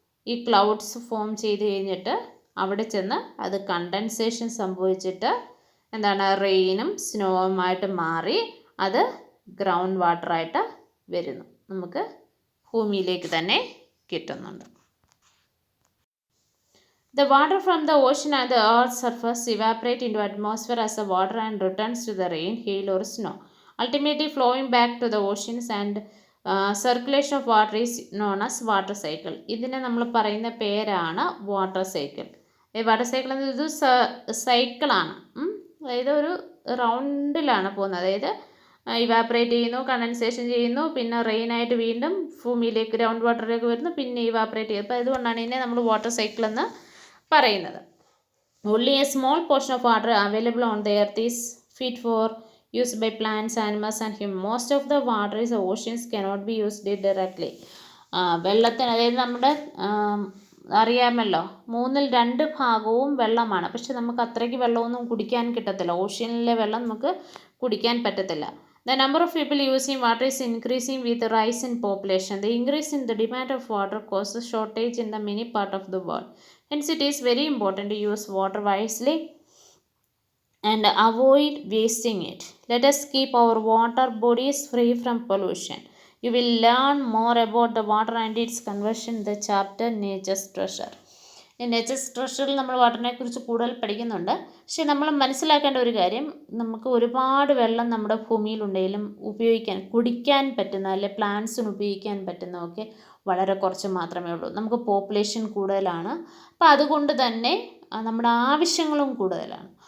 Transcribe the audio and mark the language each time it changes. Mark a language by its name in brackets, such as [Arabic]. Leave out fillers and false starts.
[Malayalam] ഈ clouds form ചെയ്ത് കഴിഞ്ഞിട്ട് അവിടെ ചെന്ന് അത് കണ്ടൻസേഷൻ സംഭവിച്ചിട്ട് എന്താണ്, റെയിനും സ്നോവുമായിട്ട് മാറി അത് ഗ്രൗണ്ട് വാട്ടറായിട്ട് വരുന്നു. നമുക്ക് ഭൂമിയിലേക്ക് തന്നെ കിട്ടുന്നുണ്ട്. [English] The water from the ocean and the earth's surface evaporate into atmosphere as a water and returns to the rain, hail or snow, ultimately flowing back to the oceans, and circulation of water is known as water cycle. [Malayalam] ഇതിനെ നമ്മൾ പറയുന്ന പേരാണ് water cycle. Water cycle എന്നത് ഇത് സൈക്കിളാണ്. അതായത് ഒരു റൗണ്ടിലാണ് പോകുന്നത്. അതായത് ഇവാപ്പറേറ്റ് ചെയ്യുന്നു, കണ്ടൻസേഷൻ ചെയ്യുന്നു, പിന്നെ റെയിനായിട്ട് വീണ്ടും ഭൂമിയിലേക്ക് ഗ്രൗണ്ട് വാട്ടറിലേക്ക് വരുന്നു, പിന്നെ ഇവാപ്പറേറ്റ് ചെയ്യും. അപ്പോൾ അതുകൊണ്ടാണ് ഇതിനെ നമ്മൾ വാട്ടർ സൈക്കിൾ എന്ന് പറയുന്നത്. [English] Only a small portion of water available on the earth is fit for use by plants, animals and humans. Most of the water in the oceans cannot be used directly. [Malayalam] വെള്ളത്തിന്, അതായത് നമ്മുടെ അറിയാമല്ലോ 2/3 ഭാഗവും വെള്ളമാണ്. പക്ഷെ നമുക്ക് അത്രയ്ക്ക് വെള്ളമൊന്നും കുടിക്കാൻ കിട്ടത്തില്ല. ഓഷ്യനിലെ വെള്ളം നമുക്ക് കുടിക്കാൻ പറ്റത്തില്ല. [English] The number of people using water is increasing with the rise in population. The increase in the demand of water causes shortage in the many parts of the world. Hence, it is very important to use water wisely and avoid wasting it. Let us keep our water bodies free from pollution. You will learn more about the water and its conversion in the chapter Nature's Treasure. [Malayalam] Natures ട്രഷറിൽ നമ്മൾ വാട്ടറിനെ കുറിച്ച് കൂടുതൽ പഠിക്കുന്നുണ്ട്. പക്ഷേ നമ്മൾ മനസ്സിലാക്കേണ്ട ഒരു കാര്യം, നമുക്ക് ഒരുപാട് വെള്ളം നമ്മുടെ ഭൂമിയിലുണ്ടെങ്കിലും കുടിക്കാൻ പറ്റുന്ന അല്ലെ പ്ലാന്റ്സിന് ഉപയോഗിക്കാൻ പറ്റുന്നതൊക്കെ വളരെ കുറച്ച് മാത്രമേ ഉള്ളൂ. നമുക്ക് പോപ്പുലേഷൻ കൂടുതലാണ്. അപ്പോൾ അതുകൊണ്ട് തന്നെ നമ്മുടെ ആവശ്യങ്ങളും കൂടുതലാണ്.